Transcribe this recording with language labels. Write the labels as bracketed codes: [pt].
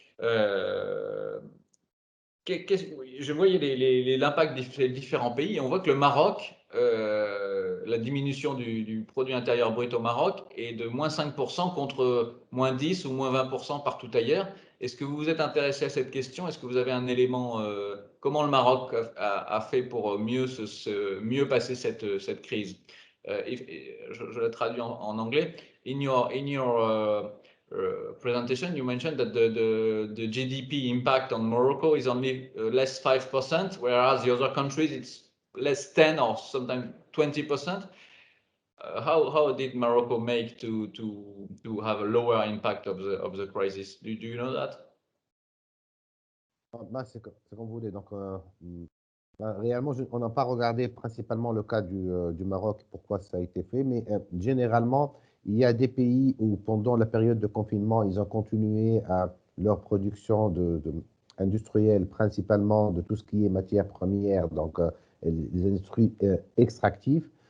[fr] Je voyais l'impact des différents pays, et on voit que le Maroc, la diminution du produit intérieur brut au Maroc est de moins 5% contre moins 10 ou moins 20% partout ailleurs. Est-ce que vous vous êtes intéressé à cette question? Est-ce que vous avez un élément, comment le Maroc a fait pour mieux passer cette crise? Je la traduis en anglais. [en] In your presentation, you mentioned that the GDP impact on Morocco is only less 5%, whereas the other countries it's less 10 or sometimes 20%. How did Morocco make to have a lower impact of the crisis? Do you know that? [fr] C'est comme vous voulez. Donc, réellement, on n'a pas regardé principalement le cas du Maroc, pourquoi ça a été fait, mais généralement, il y a des pays où, pendant la période de confinement, ils ont continué à leur production industrielle, principalement de tout ce qui est matières premières, donc les industries extractives.